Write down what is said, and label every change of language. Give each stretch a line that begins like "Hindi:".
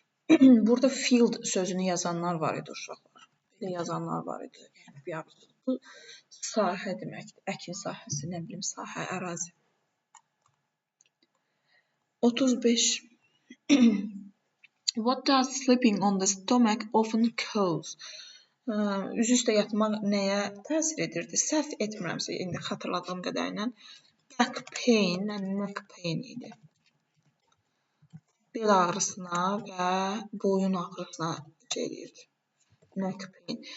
Azerbaijani: Burada field sözünü yazanlar var idi uşaqlar. Belə yazanlar var idi. Yəni bu sahə deməkdir. Əkin sahəsi, nə bilim, sahə, ərazi. 35.
English: What does sleeping on the stomach often cause?
Azerbaijani: Üzü üstə yatmaq nəyə təsir edirdi? Səhv etmirəmsə, indi xatırladığım qədərilə
English: back pain, neck pain
Azerbaijani: idi. Bel ağrısına və boyun ağrısına şey edirdi. Neck pain.